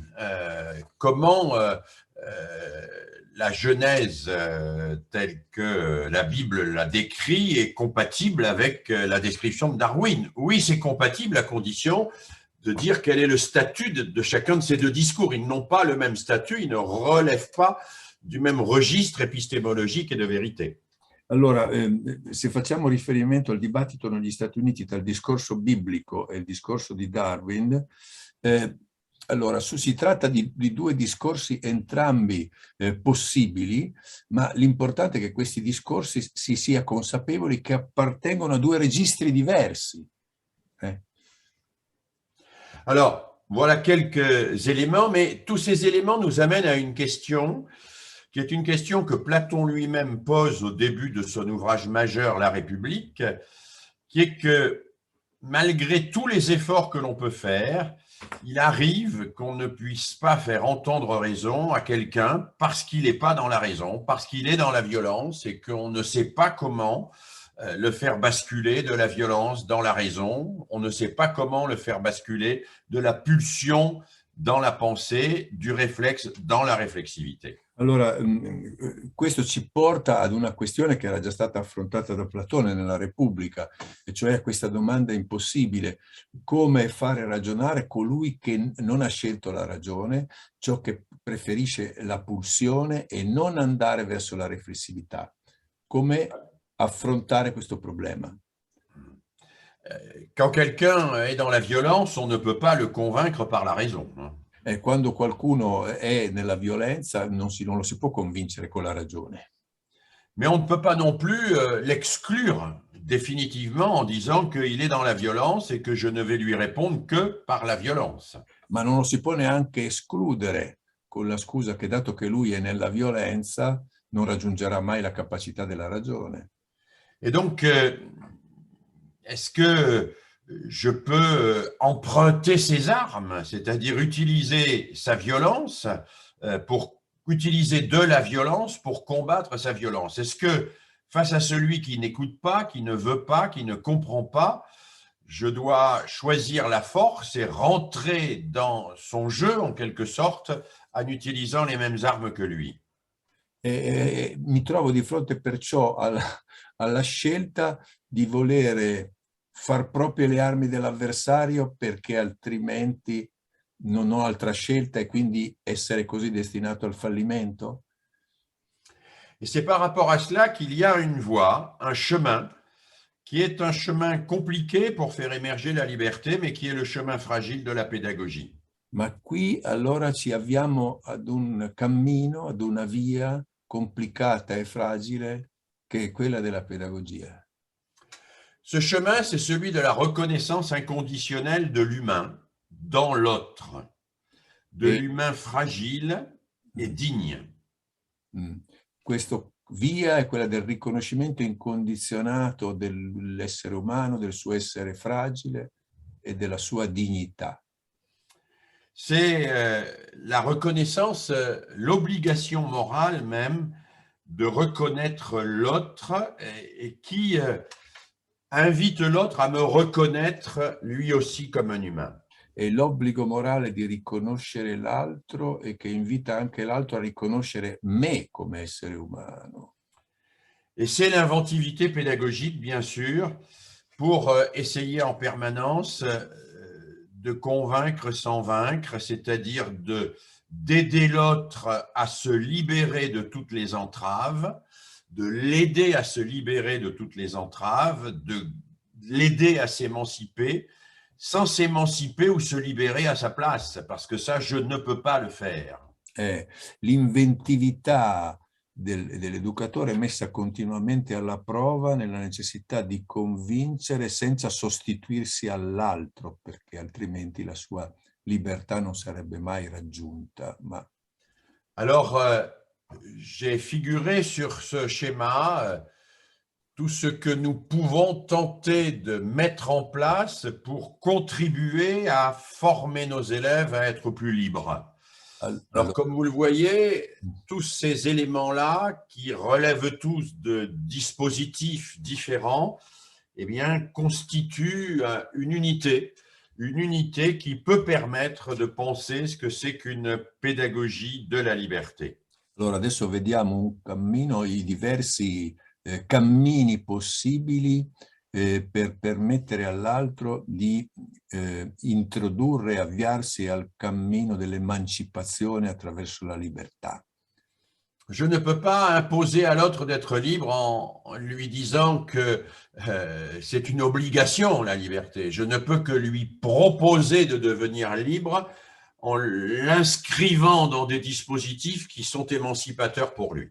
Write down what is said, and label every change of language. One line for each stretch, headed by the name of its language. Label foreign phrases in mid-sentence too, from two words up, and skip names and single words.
French: Comment la Genèse telle que la Bible la décrit est compatible avec la description de Darwin. Oui, c'est compatible à condition de dire quel est le statut de chacun de ces deux discours. Ils n'ont pas le même statut, ils ne relèvent pas du même registre épistémologique et de vérité.
Italian: Allora, se facciamo riferimento al dibattito negli Stati Uniti tra il discorso biblico e il discorso di Darwin, allora si tratta di due discorsi entrambi possibili, ma l'importante è che questi discorsi si sia consapevoli che appartengono a due registri diversi.
French: Alors, voilà quelques éléments, mais tous ces éléments nous amènent à une question qui est une question que Platon lui-même pose au début de son ouvrage majeur, La République, qui est que malgré tous les efforts que l'on peut faire, il arrive qu'on ne puisse pas faire entendre raison à quelqu'un parce qu'il n'est pas dans la raison, parce qu'il est dans la violence et qu'on ne sait pas comment le faire basculer de la violence dans la raison, on ne sait pas comment le faire basculer de la pulsion dans la pensée, du réflexe dans la réflexivité.
Italian: Allora, questo ci porta ad una questione che era già stata affrontata da Platone nella Repubblica, e cioè a questa domanda impossibile: come fare ragionare colui che non ha scelto la ragione, ciò che preferisce la pulsione e non andare verso la riflessività? Come affrontare questo problema?
French: Quand quelqu'un est dans la violence, on ne peut pas le convaincre par la raison.
Italian: Quando qualcuno è nella violenza non lo si può convincere con la ragione.
French: Mais on ne peut pas non plus l'exclure définitivement en disant qu'il est dans la violence et que je ne vais lui répondre que par la violence.
Italian: Ma non lo si può neanche escludere con la scusa che dato che lui è nella violenza non raggiungerà mai la capacità della ragione.
French: Et donc, est-ce que je peux emprunter ses armes, c'est-à-dire utiliser sa violence pour utiliser de la violence pour combattre sa violence? Est-ce que face à celui qui n'écoute pas, qui ne veut pas, qui ne comprend pas, je dois choisir la force et rentrer dans son jeu en quelque sorte en utilisant les mêmes armes que lui?
Italian: Mi trovo di fronte perciò alla scelta di volere far proprie le armi dell'avversario perché altrimenti non ho altra scelta e quindi essere così destinato al fallimento?
French: Et c'est par rapport à cela qu'il y a une voie, un chemin, qui est un chemin compliqué pour faire émerger la liberté, mais qui est le chemin fragile de la pédagogie.
Italian: Ma qui allora ci avviamo ad un cammino, ad una via complicata e fragile che è quella della pedagogia.
French: Ce chemin, c'est celui de la reconnaissance inconditionnelle de l'humain dans l'autre, de l'humain fragile et digne.
Italian: Questo via è quella del riconoscimento incondizionato dell'essere umano, del suo essere fragile e della sua dignità.
French: C'est la reconnaissance, l'obligation morale même de reconnaître l'autre et qui invite l'autre à me reconnaître lui aussi comme un humain.
Italian: È l'obbligo morale di riconoscere l'altro e che invita anche l'altro a riconoscere me come essere umano.
French: Et c'est l'inventivité pédagogique, bien sûr, pour essayer en permanence de convaincre sans vaincre, c'est-à-dire de d'aider l'autre à se libérer de toutes les entraves, de l'aider à se libérer de toutes les entraves, de l'aider à s'émanciper, sans s'émanciper ou se libérer à sa place, parce que ça, je ne peux pas le faire.
Italian: L'inventività dell'educatore è messa continuamente alla prova nella necessità di convincere senza sostituirsi all'altro, perché altrimenti la sua libertà non sarebbe mai raggiunta.
French: Alors, j'ai figuré sur ce schéma tout ce que nous pouvons tenter de mettre en place pour contribuer à former nos élèves à être plus libres. Alors, comme vous le voyez, tous ces éléments-là, qui relèvent tous de dispositifs différents, eh bien, constituent une unité qui peut permettre de penser ce que c'est qu'une pédagogie de la liberté.
Italian: Allora, adesso vediamo un cammino, i diversi cammini possibili per permettere all'altro di introdurre e avviarsi al cammino dell'emancipazione attraverso la libertà.
French: Je ne peux pas imposer à l'autre d'être libre en lui disant que c'est une obligation, la liberté. Je ne peux que lui proposer de devenir libre en l'inscrivant dans des dispositifs qui sont émancipateurs pour lui.